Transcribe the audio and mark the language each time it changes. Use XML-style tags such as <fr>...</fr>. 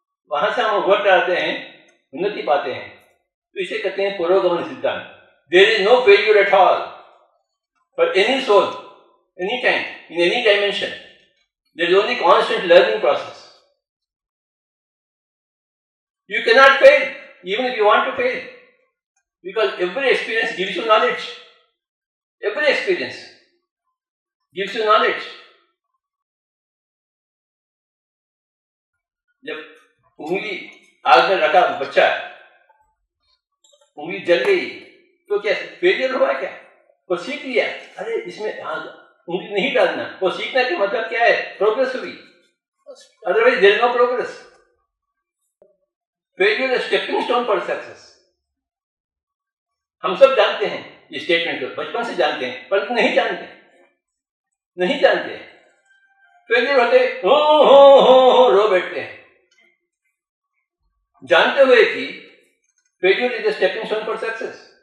<hi>वहां से हम वर्क आते हैं, उन्नति पाते हैं। तो इसे कहते हैं पुरोगमन सिद्धांत।</hi> <en>There is no failure at all for any soul, any time, in any dimension. There is only constant learning process. You cannot fail, even if you want to fail, because every experience gives you knowledge. Every experience gives you knowledge.</en> <hi>जब उंगली आग में रखा बच्चा, उंगली जल गई, तो क्या फेलियर हुआ क्या? वो सीख लिया, अरे इसमें उंगली नहीं डालना। वो सीखने का मतलब क्या है? प्रोग्रेस हुई।</hi> <en>Otherwise, there is no progress. Failure is stepping stone for success.</en> <hi>हम सब जानते हैं ये स्टेटमेंट को, बचपन से जानते हैं, परंतु नहीं जानते। फेलियर होते हो रो बैठते हैं, जानते हुए कि</hi> <en>Failure is a stepping stone for success.</en>